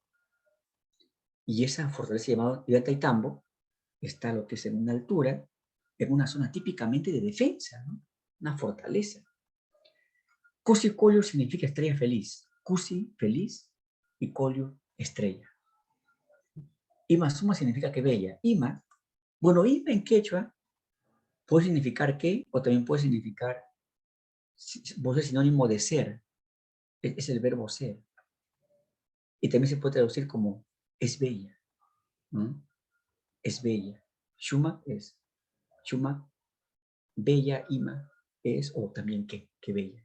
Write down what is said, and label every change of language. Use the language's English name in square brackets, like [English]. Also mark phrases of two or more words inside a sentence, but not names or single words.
[Spanish] Y esa fortaleza llamada Ollantaytambo está a lo que es en una altura, en una zona típicamente de defensa, ¿no? Una fortaleza. Cusi Collio significa estrella feliz. Cusi, feliz, y Collio, estrella. Ima Suma significa que bella. Ima, bueno, Ima en quechua puede significar que, o también puede significar, vos es sinónimo de ser, es el verbo ser. Y también se puede traducir como es bella, ¿no? Es bella. Shuma es, Shuma, bella, Ima, es, o también que bella.